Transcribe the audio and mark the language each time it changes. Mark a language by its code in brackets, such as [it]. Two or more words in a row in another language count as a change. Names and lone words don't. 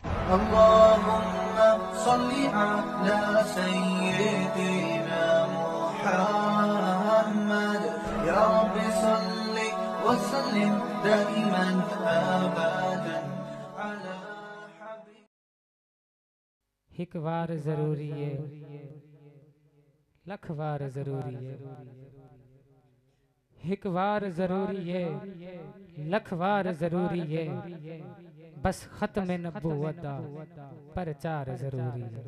[ar] اللهم صل على سيدنا محمد يا رب صل وسلم دائما أبدا على حبيب. [skr] ہک وار ضروری ہے، لکھ وار ضروری ہے. ہک وار ضروری ہے، لکھ وار ضروری ہے. بس ختم نبوت دا پرچار ضروری ہے.